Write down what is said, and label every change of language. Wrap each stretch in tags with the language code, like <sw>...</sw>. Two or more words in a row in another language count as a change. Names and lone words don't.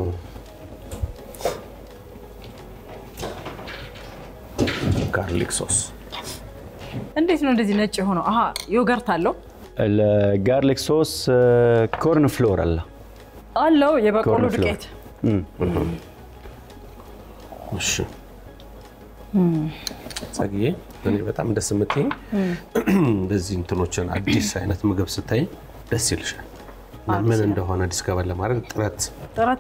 <am>እንዴት ነው እንደዚህ ነጭ የሆነው? ዮገርት አለው።</am> <en>garlic sauce corn flour</en> <am>አለው የበቆሎ ዱቄት። እሺ ጽጌዬ እኔ በጣም ደስ የምትይኝ እንደዚህ እንትኖችን አዲስ አይነት ምግብ ስታይ ደስ ይልሻል። ምን እንደሆነ ዲስከቨር ለማድረግ ጥረት</am>